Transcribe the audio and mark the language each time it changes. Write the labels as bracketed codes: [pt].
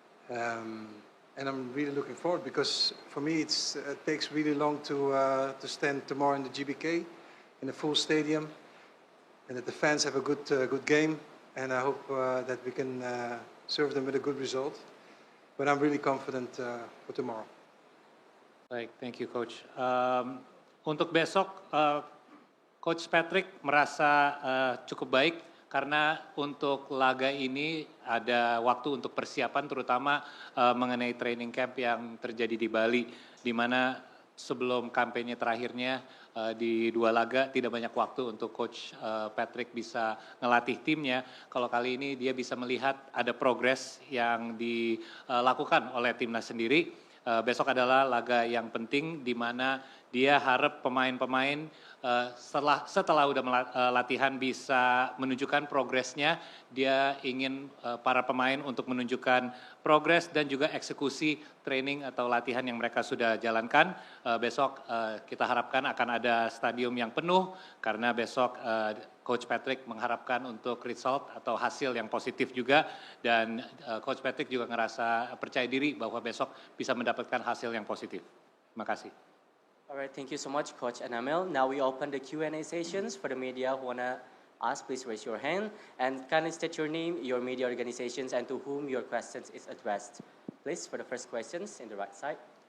[en] And I'm really looking forward because for me it takes really long to stand tomorrow in the GBK in a full stadium, and that the fans have a good game, and I hope that we can serve them with a good result. But I'm really confident for tomorrow. [id] Baik, [en] thank you, [id] Coach. Untuk besok, Coach Patrick merasa cukup baik karena untuk laga ini ada waktu untuk persiapan terutama mengenai training camp yang terjadi di Bali, di mana sebelum kampanye terakhirnya di 2 laga tidak banyak waktu untuk Coach Patrick bisa ngelatih timnya. Kalau kali ini dia bisa melihat ada progres yang dilakukan oleh timnas sendiri. Besok adalah laga yang penting di mana dia harap pemain-pemain setelah udah latihan bisa menunjukkan progresnya. Dia ingin para pemain untuk menunjukkan progres dan juga eksekusi training atau latihan yang mereka sudah jalankan. Besok kita harapkan akan ada stadium yang penuh karena besok Coach Patrick mengharapkan untuk result atau hasil yang positif juga, dan Coach Patrick juga ngerasa percaya diri bahwa besok bisa mendapatkan hasil yang positif. Terima kasih. [en] Alright, thank you so much, Coach and Emil. Now we open the Q&A sessions for the media who wanna ask. Please raise your hand and kindly state your name, your media organizations, and to whom your questions is addressed. Please, for the first questions in the right side.